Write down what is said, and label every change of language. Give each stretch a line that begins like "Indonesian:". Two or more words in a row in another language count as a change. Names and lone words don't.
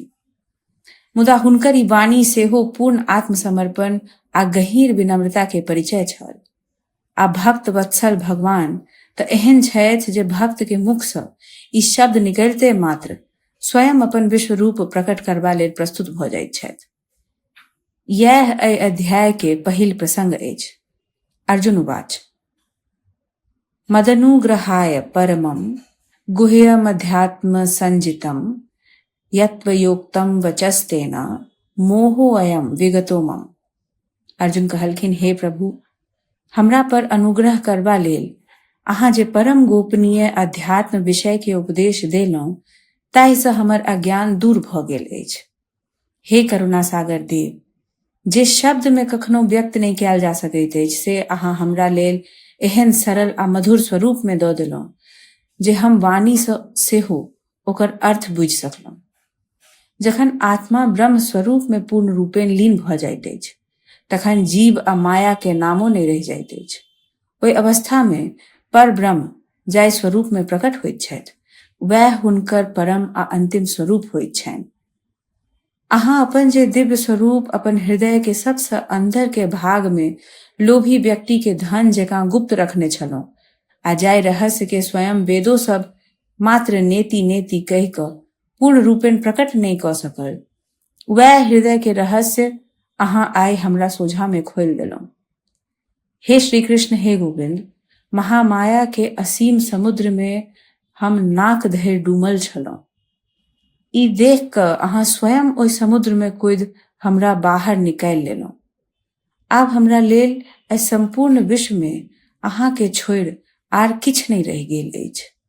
Maithili: मुदा हुनकर ई वाणी सेहो पूर्ण आत्मसमर्पण आ गहींर विनम्रता के परिचय छल। आ भक्त वत्सल भगवान तऽ एहन छथि जे भक्त के मुख सँ ई शब्द निकलते मात्र स्वयं अपन विश्व रूप प्रकट करबा लेल प्रस्तुत भऽ जाइत छथि। यह एहि अध्याय के पहिल प्रसंग अछि।
Sanskrit: अर्जुन उवाच, मदनुग्रहाय परमं गुह्यमध्यात्म संजितम यत्त्वयोक्तं वचस्तेन मोहो अयम विगतो मम।
Maithili: अर्जुन कहलखिन, हे प्रभु, हमरा पर अनुग्रह करबा लेल अहाँ जे परम गोपनीय अध्यात्म विषय के उपदेश देलहुं, ताहि सँ हमर अज्ञान दूर भऽ गेल अछि। हे करुणा सागर देव, जे शब्द में कखनो व्यक्त नहीं कयल जा सकैत अछि, से अहाँ हमरा लेल एहन सरल आ मधुर स्वरूप में दऽ देलहुं जे हम वाणी सँ सेहो ओकर अर्थ बुझि सकलहुं। जखन आत्मा ब्रह्म स्वरूप में पूर्ण रूपेण लीन भऽ जाइत अछि, तखन जीव आ माया के नामो नहि रहि जाइत अछि। ओहि अवस्था में पर ब्रह्म जाहि स्वरूप में प्रकट होइत छथि, वह हुनकर परम आ अंतिम स्वरूप होइत छनि। अहाँ अपन जे दिव्य स्वरूप अपन हृदय के सबसे अंदर के भाग में लोभी व्यक्ति के धन जकाँ गुप्त रखने छलहुं, आ जाहि रहस्य के स्वयं वेदो सब मात्र नेति नेति कहि कऽ पूर्ण रूपेण प्रकट नहीं कऽ सकल, वह हृदय के रहस्य अहाँ आइ हमरा सोझा में खोलि देलहुं। हे श्री कृष्ण, हे गोविंद, महामाया के असीम समुद्र में हम नाक धरि डूबल छलहुं। ई देख कऽ अहाँ स्वयं ओहि समुद्र में कूदि हमरा बाहर निकालि लेलहुं। आब हमरा लेल एहि संपूर्ण विश्व में अहाँ के छोड़ि आर किछु नहीं रहि गेल अछि।